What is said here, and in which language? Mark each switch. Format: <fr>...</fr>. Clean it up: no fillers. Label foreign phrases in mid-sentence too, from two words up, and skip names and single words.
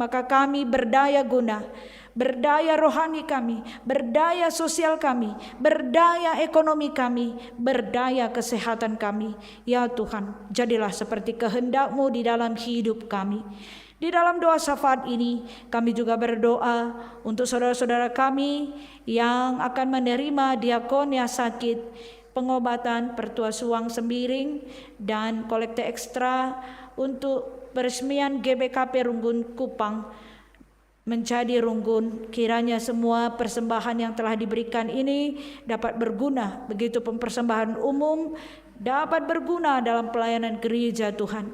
<id>Maka kami berdaya guna, berdaya rohani kami, berdaya sosial kami, berdaya ekonomi kami, berdaya kesehatan kami. Ya Tuhan, jadilah seperti kehendak-Mu di dalam hidup kami. Di dalam doa syafaat ini kami juga berdoa untuk saudara-saudara kami yang akan menerima diakonia sakit, pengobatan, pertua suang sembiring, dan kolekte ekstra untuk peresmian GBKP Runggun Kupang menjadi Runggun. Kiranya semua persembahan yang telah diberikan ini dapat berguna, begitu pun persembahan umum dapat berguna dalam pelayanan gereja Tuhan.</id>